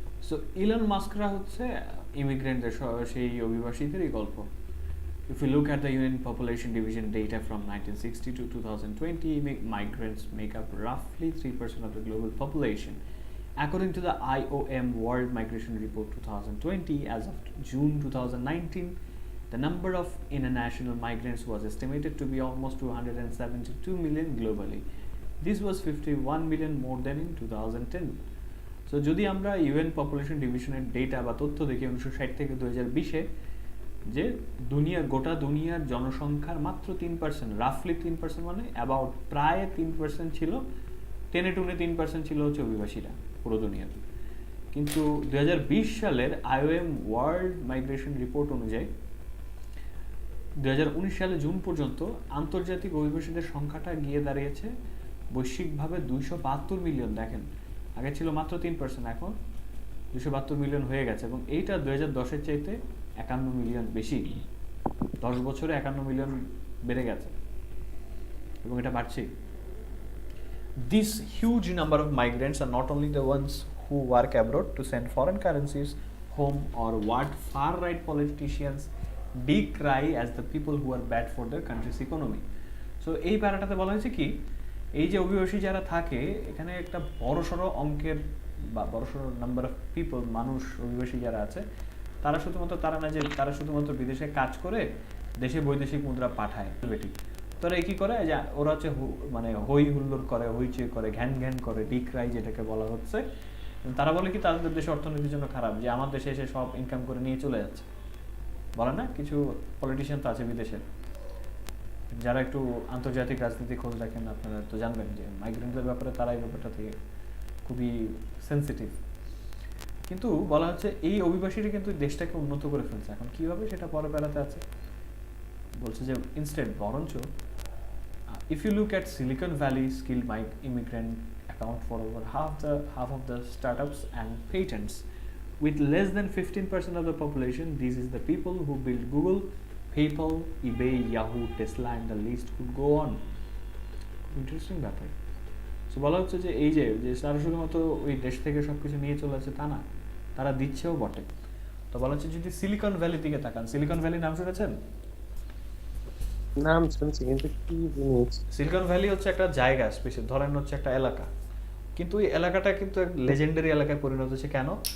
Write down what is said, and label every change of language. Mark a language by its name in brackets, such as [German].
[Bangla] So Elon মাস্করা হচ্ছে ইমিগ্রেন্টদের সেই অভিবাসীদেরই গল্প. [English] If we look at the UN population division data from 1960 to 2020, migrants make up roughly 3% of the global population. According to the IOM World Migration Report 2020, as of June 2019, the number of international migrants was estimated to be almost 272 million globally. This was 51 million more than in 2010. [Bangla] So যদি আমরা UN population ডিভিশনের data বা তথ্য দেখি 1960 থেকে 2020-এ যে গোটা দুনিয়ার জনসংখ্যার মাত্র 3%, রাফলি 3%, মানে অ্যাবাউট প্রায় 3% ছিল, টেনে টুনে 3% ছিল হচ্ছে অভিবাসীরা পুরো দুনিয়াতে। কিন্তু 2020 সালের আইওএম ওয়ার্ল্ড মাইগ্রেশন রিপোর্ট অনুযায়ী 2019 সালে জুন পর্যন্ত আন্তর্জাতিক অভিবাসীদের সংখ্যাটা গিয়ে দাঁড়িয়েছে বৈশ্বিকভাবে 272 মিলিয়ন। দেখেন, আগে ছিল মাত্র 3%, এখন 272 মিলিয়ন হয়ে গেছে, এবং এইটা 2010-এর চাইতে 51 মিলিয়ন বেশি। 10 বছরে 51 মিলিয়ন বেড়ে গেছে এবং এটা বাড়ছে। [English] This huge number of migrants are not only the ones who work abroad to send foreign currencies home, or what far-right politicians decry as the people who are bad for their country's economy. [Bangla] So এই প্যারাটাতে বলা হয়েছে কি, এই যে অভিবাসী যারা থাকে এখানে একটা বড়সড় অঙ্কের বা বড়সড় নাম্বার অফ পিপল, মানুষ, অভিবাসী যারা আছে, তারা শুধুমাত্র বিদেশে কাজ করে দেশে বৈদেশিক মুদ্রা পাঠায়। তারা কি করে, যে ওরা হচ্ছে মানে হই হুল্লোড় করে, হইচই করে, ঘ্যান ঘ্যান করে, ডিক্রাই যেটাকে বলা হচ্ছে। তারা বলে কি তাদের দেশে অর্থনীতির জন্য খারাপ, যে আমার দেশে এসে সব ইনকাম করে নিয়ে চলে যাচ্ছে। বলে না, কিছু পলিটিশিয়ান তো আছে বিদেশের, যারা একটু আন্তর্জাতিক রাজনীতি খোঁজ রাখেন আপনারা তো জানবেন যে মাইগ্রেন্টদের ব্যাপারে তারা এই ব্যাপারটা থেকে খুবই সেন্সিটিভ। কিন্তু বলা হচ্ছে এই অভিবাসীরা কিন্তু দেশটাকে উন্নত করে ফেলছে। এখন কিভাবে সেটা পরে বেড়াতে আছে বলছে যে ইনস্টেড বরঞ্চ [English] if you look at Silicon Valley, skilled immigrant account for over half of the startups and patents. With less than 15% of the population, these is the people who build Google, PayPal, eBay, Yahoo, Tesla, and the list could go on. [Bangla] Interesting ব্যাপার। So বলা হচ্ছে যে এই যে তারা শুধুমাত্র ওই দেশ থেকে সবকিছু নিয়ে চলে আসছে তা না, তারা দিচ্ছেও বটে। তো বলা হচ্ছে যদি সিলিকন ভ্যালি দিকে তাকান, সিলিকন ভ্যালি নাম শুনেছেন? নাম শুনছি কিন্তু কি জিনিস? সিলিকন ভ্যালি হচ্ছে একটা জায়গা, স্পেশাল ধরেন হচ্ছে একটা এলাকা, কিন্তু এই এলাকাটা কিন্তু এক লেজেন্ডারি এলাকায় পরিণত হচ্ছে। কেন?